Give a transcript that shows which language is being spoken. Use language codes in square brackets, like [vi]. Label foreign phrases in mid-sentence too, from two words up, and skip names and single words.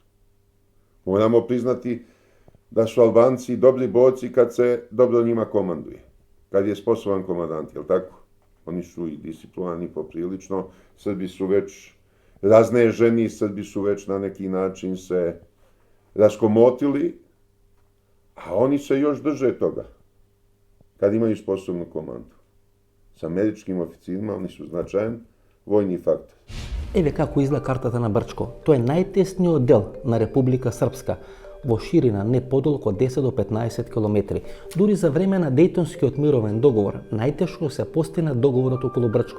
[sr] Moramo priznati da su Albanci dobri borci kad se dobro njima komanduje, kad je sposoban komandant, jel tako? Oni su i disciplinovani poprilično, Srbi su već razneženi, Srbi su već na neki način se raskomotili, a oni se još drže toga, kad imaju sposobnu komandu. С америчким официрima, они су значаен војни фактор. [mk] Еве како изгледа картата на Брчко. Тоа е најтесниот дел на Република Српска, во ширина не подолго од 10 до 15 километри. Дури за време на Дејтонскиот мировен договор, најтешко се постигна договорот околу Брчко.